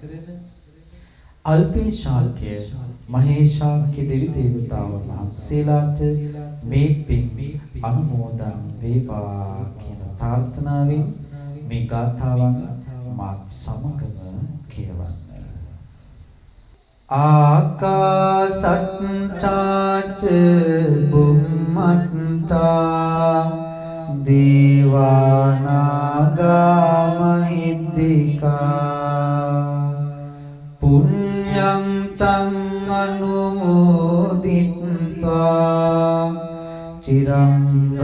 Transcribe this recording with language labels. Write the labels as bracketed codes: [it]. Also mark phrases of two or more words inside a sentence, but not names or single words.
[si] අල්පේ ශාක්‍ය මහේශාක්‍ය දෙවි දේවතාවුන් වහන්සේලාට මේ පින් අනුමෝදන් වේවා කියන ප්‍රාර්ථනාවෙන් මේ ගාථාවන් මාත් සමගම කියවන්න. [pi] ආකාසට්ටාච බුම්මට්ටා දේවානාගා මහිද්దికා පුඤ්ඤං තං අනුමෝදිත්වා චිරං